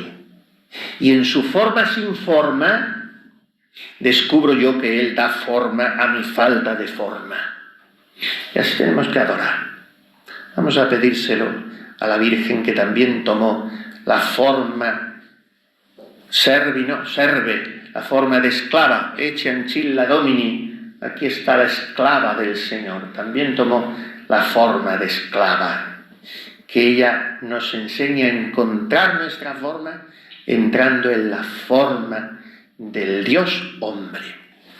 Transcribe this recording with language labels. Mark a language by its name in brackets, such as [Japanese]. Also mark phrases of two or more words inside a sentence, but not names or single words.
[Spanish] Y en su forma sin forma, descubro yo que Él da forma a mi falta de forma. Y así tenemos que adorar. Vamos a pedírselo a la Virgen, que también tomó la [Latin] forma serve, [Spanish] la forma de esclava, [Latin] ecce ancilla Domini, [Spanish] aquí está la esclava del Señor, también tomó la forma de esclava, que ella nos enseña a encontrar nuestra forma entrando en la forma del Dios hombre.